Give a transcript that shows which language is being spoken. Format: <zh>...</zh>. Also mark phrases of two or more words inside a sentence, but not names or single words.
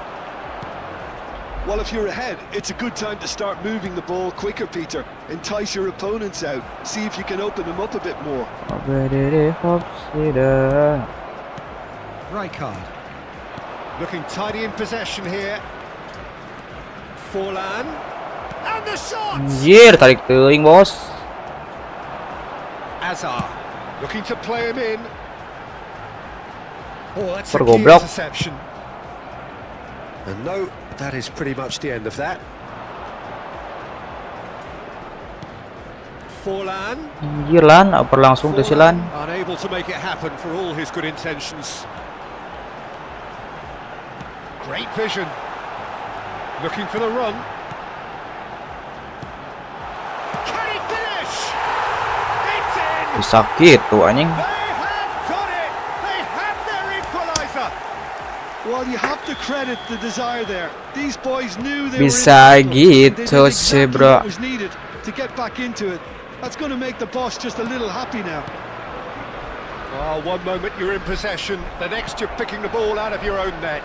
<en>Well, if you're ahead, it's a good time to start moving the ball quicker, Peter. Entice your opponents out. See if you can open them up a bit more. Rijkaard. Looking tidy in possession here. Forlan. And the shot!</en> <su>Anjir, tarik teuing, bos.</su> <en>Azar. Looking to play him in. Oh, that's a key</en> <id>Pergoblok.</id> <en>interception. And no, that is pretty much the end of that. Forlan.</en> <id>Anjir lan, oper langsung tuh si lan.</id> <en>Unable to make it happen for all his good intentions. Great vision. Looking for the run. Can he finish? It's in!</en> <id>Bisa gitu anjing.</id> <en>They have done it! They have their equaliser! Well, you have to credit the desire there. These boys knew they</en> <id>Bisa</id> <en>were in the</en> <id>gitu</id> <en>they did</en> <id>sih,</id> <en>exactly</en> <id>bro.</id> <en>what was needed to get back into it. That's going to make the boss just a little happy now. Oh, one moment you're in possession, the next you're picking the ball out of your own net.</en>